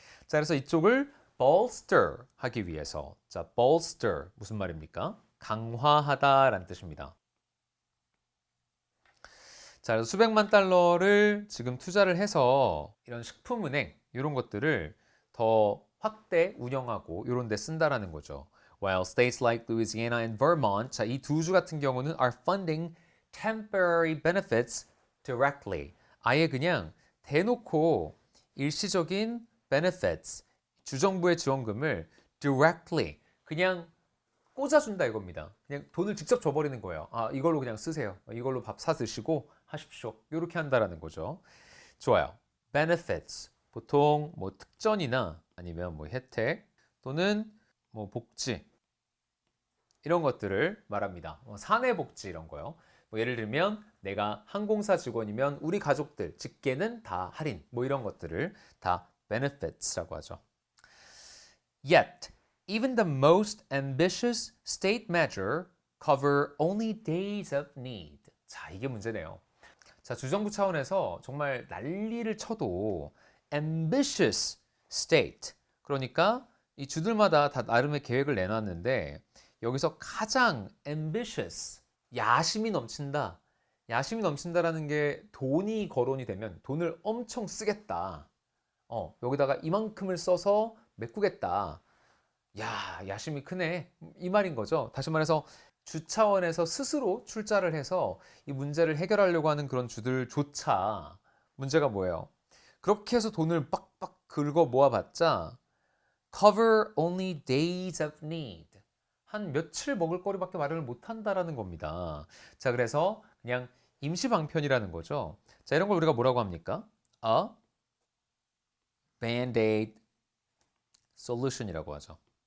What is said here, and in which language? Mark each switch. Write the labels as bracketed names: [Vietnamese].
[Korean] 자, 그래서 이쪽을 bolster 하기 위해서, 자, bolster 무슨 말입니까? 강화하다라는 뜻입니다. 자, 그래서 수백만 달러를 지금 투자를 해서 이런 식품은행 이런 것들을 더 확대 운영하고 이런 데 쓴다라는 거죠. [English] While states like Louisiana and Vermont, [Korean] 자, 이 두 주 같은 경우는 [English] are funding temporary benefits directly. [Korean] 아예 그냥 대놓고 일시적인 benefits, 주정부의 지원금을 directly 그냥 꽂아준다 이겁니다. 그냥 돈을 직접 줘버리는 거예요. 아, 이걸로 그냥 쓰세요. 이걸로 밥 사 드시고 하십시오. 이렇게 한다라는 거죠. 좋아요. benefits 보통 뭐 특전이나 아니면 뭐 혜택 또는 뭐 복지 이런 것들을 말합니다. 사내 복지 이런 거요. 뭐 예를 들면 내가 항공사 직원이면 우리 가족들 직계는 다 할인 뭐 이런 것들을 다 benefits라고 하죠. [English] Yet, even the most ambitious state measure cover only days of need. [Korean] 자, 이게 문제네요. 자, 주정부 차원에서 정말 난리를 쳐도 ambitious state. 그러니까 이 주들마다 다 나름의 계획을 내놨는데 여기서 가장 ambitious, 야심이 넘친다. 야심이 넘친다라는 게 돈이 거론이 되면 돈을 엄청 쓰겠다. 여기다가 이만큼을 써서 메꾸겠다. 야, 야심이 크네. 이 말인 거죠. 다시 말해서 주 차원에서 스스로 출자를 해서 이 문제를 해결하려고 하는 그런 주들조차 문제가 뭐예요? 그렇게 해서 돈을 빡빡 긁어 모아봤자 [English] cover only days of need. [Korean] 한 며칠 먹을 거리밖에 마련을 못한다라는 겁니다. 자, 그래서 그냥 임시방편이라는 거죠. 자, 이런 걸 우리가 뭐라고 합니까? [English] A band-aid solution [Korean] 이라고 하죠.